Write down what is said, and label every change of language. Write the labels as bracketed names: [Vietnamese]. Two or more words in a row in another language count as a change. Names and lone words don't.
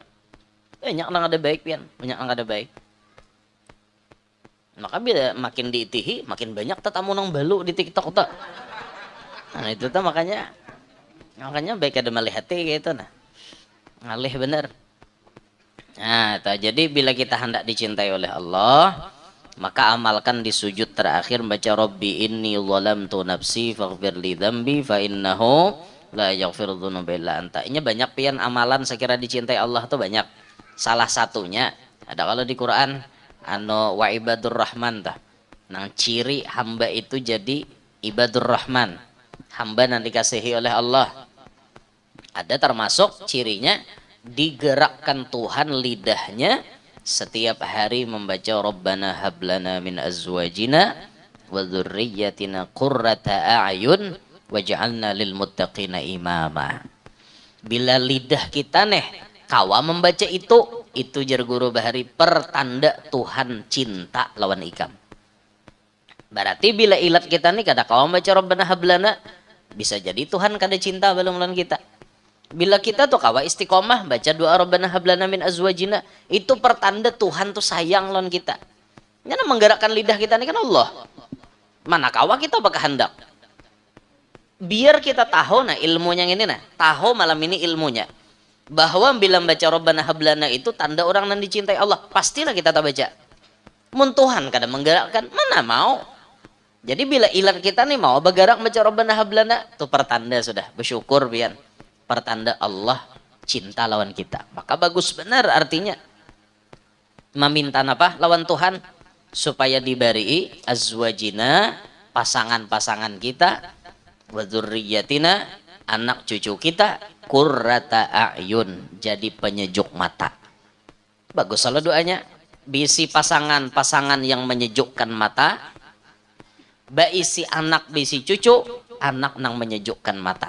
[Banjar] Banyak nang ada baik pian, banyak nang ada baik. Maka bila makin diitihi, makin banyak tetamu nang balu di TikTok tuh. Nah itu tuh makanya baik ada melihat gitu nah. Ngalih bener. Nah, jadi bila kita hendak dicintai oleh Allah, maka amalkan di sujud terakhir baca [Arabic] رب إني ظلمت نفسي فاغفر لي ذنبي فإنه لا يغفر الذنوب إلا أنت. [Banjar] Ini banyak pian amalan sekira dicintai Allah tuh banyak. Salah satunya ada kalau di Quran [Arabic] وعباد الرحمن [Banjar] tah. Nang ciri hamba itu jadi [Arabic] عباد الرحمن. [Indonesian] Hamba yang dikasihi oleh Allah. Ada termasuk cirinya digerakkan Tuhan lidahnya setiap hari membaca [Arabic] ربنا هب لنا من أزواجنا وذرياتنا قرة أعين واجعلنا للمتقين إماما. [Banjar] Bila lidah kita kawa membaca itu jar guru bahari pertanda Tuhan cinta lawan ikam. Berarti bila ilat kita kada kawa membaca [Arabic] ربنا هب لنا, [Banjar] bisa jadi Tuhan kada cinta balung lawan kita. Bila kita tuh kawa istiqomah baca doa [Arabic] ربنا هب لنا من أزواجنا, [Banjar] itu pertanda Tuhan tuh sayang lawan kita. Karena menggerakkan lidah kita kan Allah. Mana kawa kita bakal hendak. [Indonesian] Biar kita tahu ilmunya ini tahu malam ini ilmunya. Bahwa bila baca [Arabic] ربنا هب لنا [Indonesian] itu tanda orang yang dicintai Allah. Pastilah kita tak baca. [Banjar] Mun Tuhan kadang menggerakkan, mana mau. Jadi bila ilat kita mau bergerak baca [Arabic] ربنا هب لنا, [Banjar] itu pertanda sudah. Bersyukur biar. Pertanda Allah cinta lawan kita. Maka bagus benar artinya. Meminta apa lawan Tuhan? Supaya diberi azwajina, pasangan-pasangan kita. [Arabic] وذرياتنا, [Indonesian] anak cucu kita, [Arabic] قرة أعين, [Indonesian] jadi penyejuk mata. [Banjar] Bagus kalau doanya. Bisi pasangan yang menyejukkan mata, baisi anak bisi cucu, anak nang menyejukkan mata.